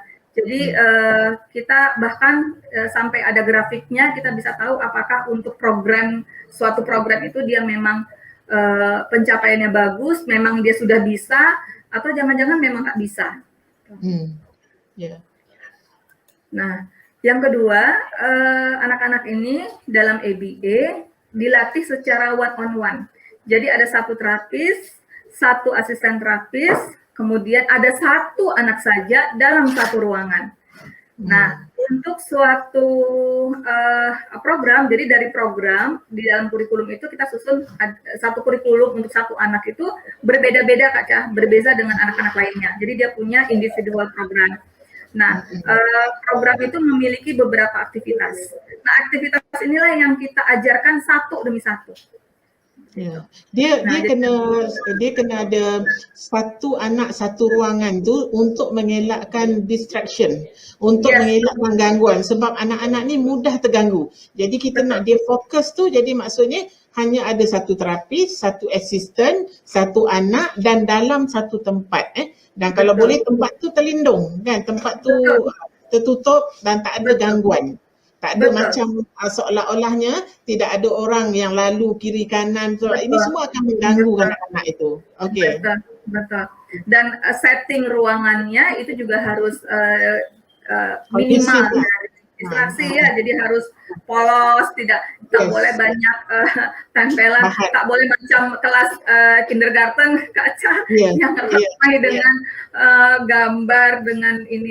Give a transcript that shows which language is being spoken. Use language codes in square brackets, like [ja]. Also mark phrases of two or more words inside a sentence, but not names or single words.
[id] Jadi kita bahkan sampai ada grafiknya, kita bisa tahu apakah untuk suatu program itu dia memang pencapaiannya bagus, memang dia sudah bisa, atau jangan-jangan memang tak bisa. Nah, yang kedua, anak-anak ini dalam ABA dilatih secara [en] one-on-one. [id] Jadi ada satu terapis, satu asisten terapis, kemudian ada satu anak saja dalam satu ruangan. Nah, untuk suatu program, jadi dari program di dalam kurikulum itu kita susun satu kurikulum untuk satu anak itu berbeda-beda Kak Cha, berbeda dengan anak-anak lainnya. Jadi dia punya [en] individual program. [id] Nah, program itu memiliki beberapa aktivitas. Nah, aktivitas inilah yang kita ajarkan satu demi satu. [ms] Ya, dia Nah, dia kena ada satu anak satu ruangan tu untuk mengelakkan distraction, untuk yes, mengelakkan gangguan sebab anak-anak ni mudah terganggu. Jadi kita nak betul, dia fokus tu, jadi maksudnya hanya ada satu terapis, satu asisten, satu anak dan dalam satu tempat Dan kalau betul, boleh tempat tu terlindung kan, tempat tu betul, tertutup dan tak ada betul, gangguan. Tak ada betul, macam seolah-olahnya tidak ada orang yang lalu kiri kanan. So, ini betul, semua akan mengganggu betul. anak-anak itu. Okey. [id] Betul, betul. Dan setting ruangannya itu juga harus minimal [ms] Kondusif lah. [id] dari distraksi ya, jadi harus polos, tidak boleh Yes. banyak tempelan, [ms] Bahan. tak boleh macam kelas kindergarten kaca Yes. yang ramai dengan gambar dengan ini.